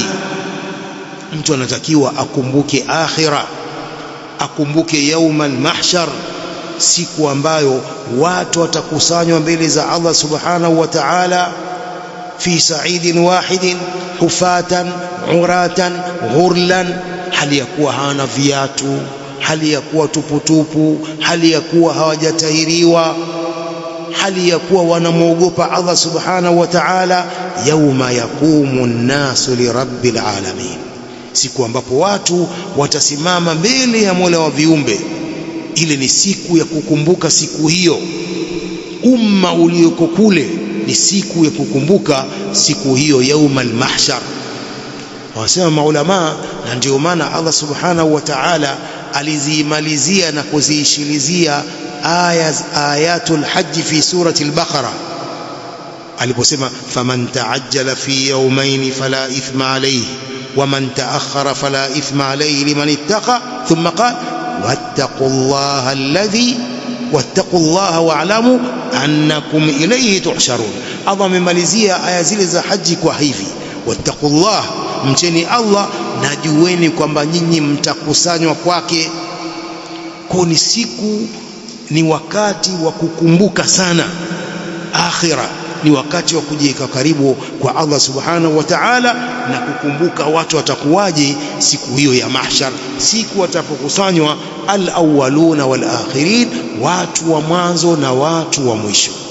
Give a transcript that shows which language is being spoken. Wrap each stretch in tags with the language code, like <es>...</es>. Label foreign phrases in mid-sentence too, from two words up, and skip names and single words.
<sw>Mtu anatakiwa akumbuke akhira, akumbuke</sw> <ar>يوم المحشر,</ar> <sw>siku ambayo watu watakusanywa mbele za</sw> <ar>الله سبحانه وتعالى في صعيد واحد حفاة عراة غرلا,</ar> <sw>hali ya kuwa hana viatu, hali ya kuwa tuputupu, hali ya kuwa hawajatahiriwa, hali ya kuwa wanamwogopa</sw> <ar>الله سبحانه وتعالى. يوم يقوم الناس لرب العالمين,</ar> <sw>siku ambapo watu watasimama mbele ya Mola wa viumbe. Ile ni siku ya kukumbuka siku hiyo. Umma ulioko kule ni siku ya kukumbuka siku hiyo,</sw> <ar>يوم المحشر.</ar> <sw>Wanasema maulama, na ndio maana</sw> <ar>الله سبحانه وتعالى</ar> <sw>alizimalizia na kuziishilizia</sw> <ar>آيات الحج في سورة البقرة aliposema, فمن تعجل في يومين فلا إثم عليه ومن تأخر فلا إثم عليه لمن اتقى ثم قال واتقوا الله واعلموا أنكم إليه تحشرون.</ar> <sw>Allah amemalizia aya zile za haji kwa hivi, wattaqullah, mcheni Allah na jueni kwamba nyinyi mtakusanywa kwake. Kwa ni siku, ni wakati wa kukumbuka sana akhira, ni wakati wa kujiweka karibu kwa</sw> <ar>الله سبحانه وتعالى</ar> <sw>na kukumbuka watu watakuwaje siku hiyo ya mahshar, siku watapokusanywa</sw> <ar>الأولون والآخرين,</ar> <sw>watu wa mwanzo na watu wa mwisho.</sw>